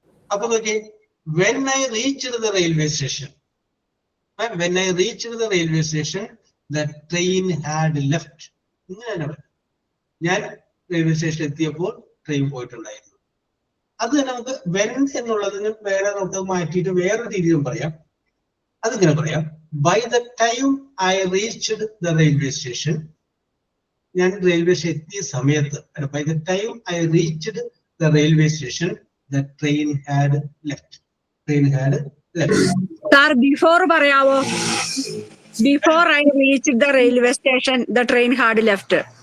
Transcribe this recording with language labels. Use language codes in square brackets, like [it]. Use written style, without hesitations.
[ml] അപ്പൊ നോക്കി, [en] when I reached the railway station, when I reached the railway station, the train had left. [ml] ഇങ്ങനെയാണ് പറയുന്നത്. ഞാൻ railway സ്റ്റേഷനിൽ എത്തിയപ്പോൾ ട്രെയിൻ പോയിട്ടുണ്ടായിരുന്നു. അത് തന്നെ നമുക്ക് വെൻ എന്നുള്ളതിന് വേറെ നമുക്ക് മാറ്റിയിട്ട് വേറൊരു രീതിയിലും പറയാം. [en] അതിങ്ങനെ പറയാം, by the time I reached the railway station, [ml] ഞാൻ റെയിൽവേ സ്റ്റേഷൻ എത്തിയ സമയത്ത്, [en] By the time I reached the railway station, the train had left. Train had left. Sir, before [ml] പറയാവോ? [en] Before I reached the railway station, the train had left.